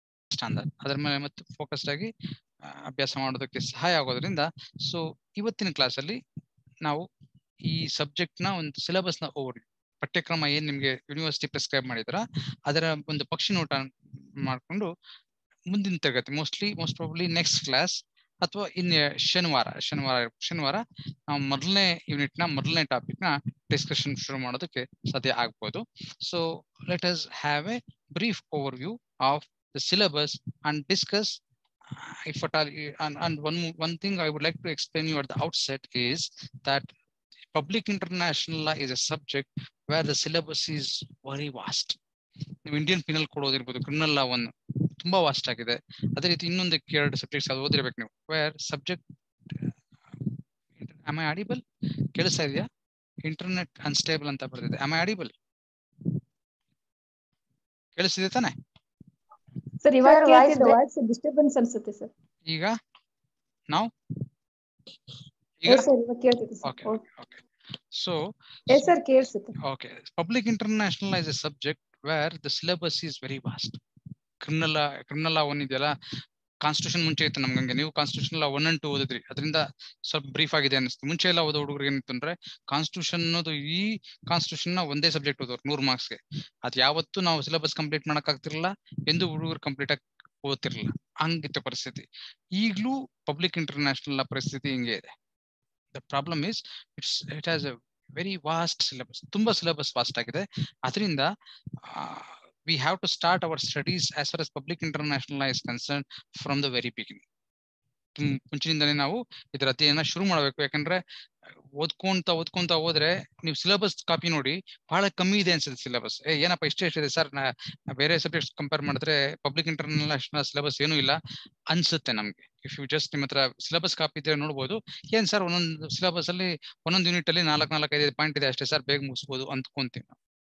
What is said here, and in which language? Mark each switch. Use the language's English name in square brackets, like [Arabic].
[Kannada] ಅಂದ ಅದರ ಮೇಲೆ ಮತ್ತೆ ಫೋಕಸ್ಡ್ ಆಗಿ ಅಭ್ಯಾಸ ಮಾಡೋದಕ್ಕೆ ಸಹಾಯ ಆಗೋದ್ರಿಂದ ಸೊ ಇವತ್ತಿನ ಕ್ಲಾಸಲ್ಲಿ ನಾವು ಈ ಸಬ್ಜೆಕ್ಟ್ ನ ಒಂದು ಸಿಲೆಬಸ್ ನ ಓವರ್ ಪಠ್ಯಕ್ರಮ ಏನ್ ನಿಮ್ಗೆ ಯೂನಿವರ್ಸಿಟಿ ಪ್ರಿಸ್ಕ್ರೈಬ್ ಮಾಡಿದ್ರ ಅದರ ಒಂದು ಪಕ್ಷಿ ನೋಟ ಮಾಡ್ಕೊಂಡು ಮುಂದಿನ ತರಗತಿ ಮೋಸ್ಟ್ ಪ್ರಾಬಬ್ಲಿ ನೆಕ್ಸ್ಟ್ ಕ್ಲಾಸ್ ಅಥವಾ ಇನ್ನು ಶನಿವಾರ ನಾವು ಮೊದಲನೇ ಯೂನಿಟ್ ನ ಮೊದಲನೇ ಟಾಪಿಕ್ ನ ಡಿಸ್ಕಷನ್ ಶುರು ಮಾಡೋದಕ್ಕೆ ಸಾಧ್ಯ ಆಗ್ಬೋದು. [English] So let us have a brief overview of the syllabus and discuss if at all and one thing I would like to explain you at the outset is that public international law is a subject where the syllabus is very vast. [Kannada] ನೀವು Indian penal code ಓದಿರ್ಬೋದು, criminal ಲಾ ಒಂದು ತುಂಬಾ vast ಆಗಿದೆ. ಅದೇ ರೀತಿ ಇನ್ನೊಂದು 2 subjects ಅದು ಓದಿರ್ಬೇಕು ನೀವು. [English] Where subject am I audible? [Kannada] ಕೇಳಿಸ್ತಾ ಇದೆಯಾ? ಇಂಟರ್ನೆಟ್ ಅನ್ಸ್ಟೇಬಲ್ ಅಂತ ಬರ್ತಿದೆ. [English] am I audible? [Kannada] ಕೇಳಿಸ್ತಿದೆ ತಾನೆ? ಸರ್ ಇವಾಗ ಕೇಳ್ತಿದೆ, ವಾಯ್ಸ್ ಡಿಸ್ಟರ್ಬೆನ್ಸ್ ಅನ್ಸುತ್ತೆ ಸರ್. ಈಗ ನಾವು ಸರ್ ಇವಾಗ ಕೇಳ್ತಿದೆ sir. [English] Okay okay. So [Kannada] sir ಕೇಳಿಸುತ್ತೆ. [English] Okay, public international is a subject where the syllabus is very vast. [Kannada] Criminal law one ಇದೆಯಲ್ಲ, ಕಾನ್ಸ್ಟಿಟ್ಯೂಷನ್ ಮುಂಚೆ ಇತ್ತು ನಮ್ಗೆ. ನೀವು ಕಾನ್ಸ್ಟಿಟ್ಯೂಷನ್ ಲಾ 1 and 2 ಓದಿದ್ರಿ, ಅದರಿಂದ ಸ್ವಲ್ಪ ಬ್ರೀಫ್ ಆಗಿದೆ ಅನಿಸ್ತು. ಮುಂಚೆ ಎಲ್ಲ ಓದೋ ಹುಡುಗರಿಗೆ ಏನಿತ್ತು ಅಂದ್ರೆ ಕಾನ್ಸ್ಟಿಟ್ಯೂಷನ್ ಅನ್ನೋದು ಈ ಕಾನ್ಸ್ಟಿಟ್ಯೂಷನ್ ನ ಒಂದೇ ಸಬ್ಜೆಕ್ಟ್ ಓದೋರು 100 ಮಾರ್ಕ್ಸ್ಗೆ. ಅದು ಯಾವತ್ತೂ ನಾವು ಸಿಲೆಬಸ್ ಕಂಪ್ಲೀಟ್ ಮಾಡಕ್ ಆಗ್ತಿರ್ಲಿಲ್ಲ, ಎಂದು ಹುಡುಗರು ಕಂಪ್ಲೀಟ್ ಆಗಿ ಓದ್ತಿರ್ಲಿಲ್ಲ. ಹಂಗಿತ್ತು ಪರಿಸ್ಥಿತಿ. ಈಗಲೂ ಪಬ್ಲಿಕ್ ಇಂಟರ್ನ್ಯಾಷನಲ್ ಲಾ ಪರಿಸ್ಥಿತಿ ಹಿಂಗೆ ಇದೆ. [English] The problem is it has a very vast syllabus. [Kannada] ತುಂಬಾ ಸಿಲೆಬಸ್ ವಾಸ್ಟ್ ಆಗಿದೆ. ಅದರಿಂದ [English] we have to start our studies as far as public international law is concerned from the very beginning. [Kannada] ಮುಂಚಿನಿಂದನೇ ನಾವು ಇದರ ಅಧ್ಯಯನ ಶುರು ಮಾಡಬೇಕು. ಯಾಕಂದ್ರೆ ಓದ್ಕೊಂತ ಹೋದ್ರೆ ನೀವು ಸಿಲೆಬಸ್ ಕಾಪಿ ನೋಡಿ ಬಹಳ ಕಮ್ಮಿ ಇದೆ ಅನ್ಸುತ್ತೆ ಸಿಲೆಬಸ್. ಏನಪ್ಪ ಇಷ್ಟೇ ಸರ್, ಬೇರೆ ಸಬ್ಜೆಕ್ಟ್ಸ್ ಕಂಪೇರ್ ಮಾಡಿದ್ರೆ ಪಬ್ಲಿಕ್ ಇಂಟರ್ನ್ಯಾಷನಲ್ ಸಿಲೆಬಸ್ ಏನೂ ಇಲ್ಲ ಅನ್ಸುತ್ತೆ ನಮ್ಗೆ. [English] if you just [Kannada] ನಿಮ್ಮ ಹತ್ರ ಸಿಲೆಬಸ್ ಕಾಪಿ ಇದ್ರೆ ನೋಡ್ಬೋದು, ಏನ್ ಸರ್ ಒಂದೊಂದು ಸಿಲೆಬಸ್ ಅಲ್ಲಿ ಒಂದೊಂದು ಯೂನಿಟ್ ಅಲ್ಲಿ 4-5 ಪಾಯಿಂಟ್ ಇದೆ ಅಷ್ಟೇ ಸರ್, ಬೇಗ ಮುಗಿಸ್ಬೋದು ಅಂದ್ಕೊಂತೀವಿ ನಾವು.